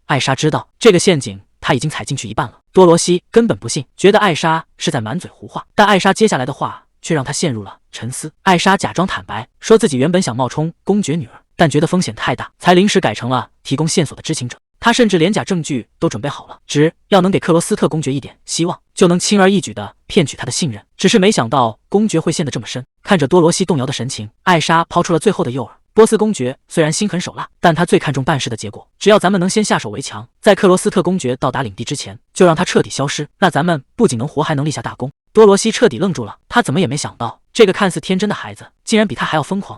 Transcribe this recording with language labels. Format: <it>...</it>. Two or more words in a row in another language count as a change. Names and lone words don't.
<zh>艾莎知道這個陷阱他已經踩進去一半了。多羅西根本不信，覺得艾莎是在滿嘴胡話。但艾莎接下來的話卻讓他陷入了沉思。艾莎假裝坦白，說自己原本想冒充公爵女兒，但覺得風險太大，才臨時改成了提供線索的知情者。他甚至連假證據都準備好了，只要能給克羅斯特公爵一點希望，就能輕而易舉地騙取他的信任。只是沒想到公爵會陷得這麼深。看着多羅西動搖的神情，艾莎拋出了最後的誘餌。波斯公爵雖然心狠手辣，但他最看重辦事的結果。只要咱們能先下手為強，在克罗斯特公爵到達領地之前，就讓他徹底消失，那咱們不僅能活，還能立下大功。多羅西徹底愣住了，他怎麼也沒想到，這個看似天真的孩子，竟然比他還要瘋狂。</zh>